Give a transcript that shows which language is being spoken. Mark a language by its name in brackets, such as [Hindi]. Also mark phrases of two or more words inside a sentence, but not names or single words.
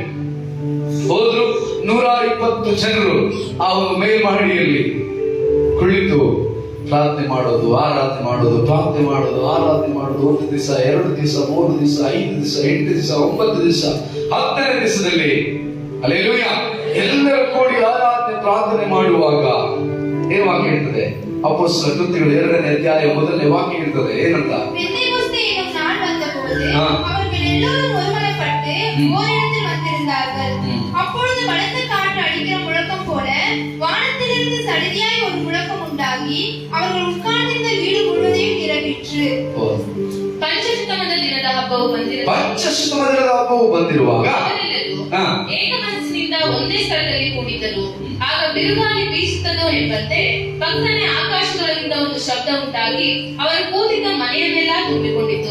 [Kannada] ಹೋದ್ರು 120 ಜನರು ಆ ಒಂದು ಮೇಲ್ಮಹಡಿಯಲ್ಲಿ ಕುಳಿತು ಪ್ರಾರ್ಥನೆ ಮಾಡೋದು, ಆರಾಧನೆ ಮಾಡೋದು, ಪ್ರಾರ್ಥನೆ ಮಾಡೋದು, ಆರಾಧನೆ ಮಾಡೋದು. 1 ದಿವಸ, 2 ದಿವಸ, 3 ದಿವಸ, 5 ದಿವಸ, 8 ದಿವಸ, 9 ದಿವಸ, 10ನೇ ದಿವಸದಲ್ಲಿ ಹಲ್ಲೆಲೂಯ ಎಲ್ಲರೂ ಕೂಡಿ ಆರಾಧನೆ ಪ್ರಾರ್ಥನೆ ಮಾಡುವಾಗ ಏನ್ ವಾಕ್ಯ ಹೇಳ್ತದೆ? ಅಪೊಸ್ತಲರ ಕೃತ್ಯಗಳು 2ನೇ ಅಧ್ಯಾಯ 1ನೇ ವಾಕ್ಯ ಹೇಳ್ತದೆ. ಏನಂತ? [Tamil] பெந்தேகோஸ்தே என்னும் நாள் வந்தபோது அவர்கள் எல்லோரும் ஒருமனப்பட்டு ஓரிடத்தில் வந்திருந்தார்கள். அப்பொழுது பலத்த காற்று அடிக்கிற முழக்கம் போல வானத்திலிருந்து சடிதியாய் ஒரு முழக்கம் உண்டாகி அவர்கள் உட்கார்ந்திருந்த வீடு முழுவதையும் நிரம்பிற்று. [Kannada] ಪಂಚಶತಮದ ದಿನದ ಹಬ್ಬವು ಬಂದಿರುವಾಗ ಏಕ ಮನಸ್ಸಿನಿಂದ ಒಂದೇ ಸ್ಥಳದಲ್ಲಿ ಕೂಡಿದ್ದರು. ಆಗ ಬಿರುಗಾಳಿ ಬೀಸುತ್ತದೋ ಎಂಬಂತೆ ಪಕ್ಕನೆ ಆಕಾಶಗಳಿಂದ ಒಂದು ಶಬ್ದ ಉಂಟಾಗಿ ಅವರು ಕೂತಿದ್ದ ಮನೆಯನ್ನೆಲ್ಲ ತುಂಬಿಕೊಂಡಿತು.